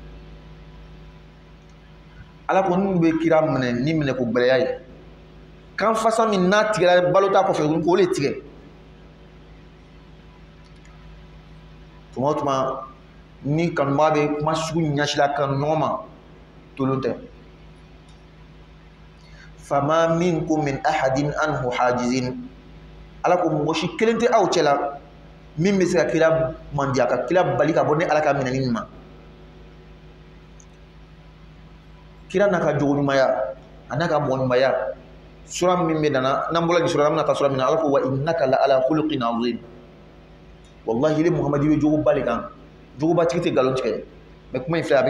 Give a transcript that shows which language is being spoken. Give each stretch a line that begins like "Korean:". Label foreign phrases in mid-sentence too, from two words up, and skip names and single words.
Bambara: ala ko n'u bɛ kira minɛ ni minɛ ko gbɛlɛya ye kan fasa min n'a tigɛra balo t'a kɔfɛ k'o le tigɛ tuma o tuma ni kanubaga bɛ kuma sugu ɲɛsila kanu ɲɔgɔn ma tolon tɛ
Arabic: فما منكم من أحد عنه حاجزين
Bambara: ala ko mɔgɔ si kelen tɛ aw cɛ la min bɛ se ka kira mandiya ka kira bali ka bɔ ni ala ka minɛni min ma kira n'a ka jogo ɲumanya a n'a ka mɔgɔ ɲumanya sura min bɛ nana n'an bɔra nin sura an bɛna taa sura min na ala ko
Arabic: وإنك لعلى خلق عظيم
Bambara: wallahi ile muhamadi bɛ jogoba de kan jogoba tigi tɛ nkalon tigɛ mais kuma in filɛ a bɛ